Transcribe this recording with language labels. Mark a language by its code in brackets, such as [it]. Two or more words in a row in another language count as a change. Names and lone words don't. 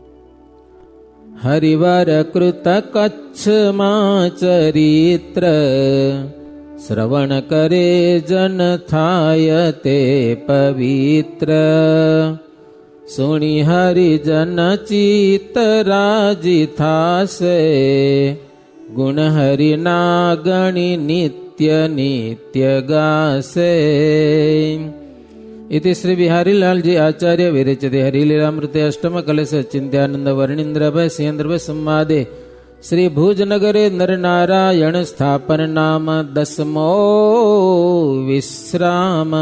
[gu] હરિવાર કૃત કચ્છમાં ચરિત્ર, શ્રવણ કરે જન થાય તે પવિત્ર. સુણી હરિજન ચિત્ત રાજી થાશે, ગુણ હરિના ગણી નિત્ય નિત્ય નિત્ય ગાસે. [sa] इति श्री बिहारीलाल जी आचार्य विरचिते हरिलीलामृते अष्टम कलश चिंत्यानंद वर्णींद्र भय सिंह संवादे श्री भुजनगरे नरनारायण स्थापन नाम दसमो विश्राम.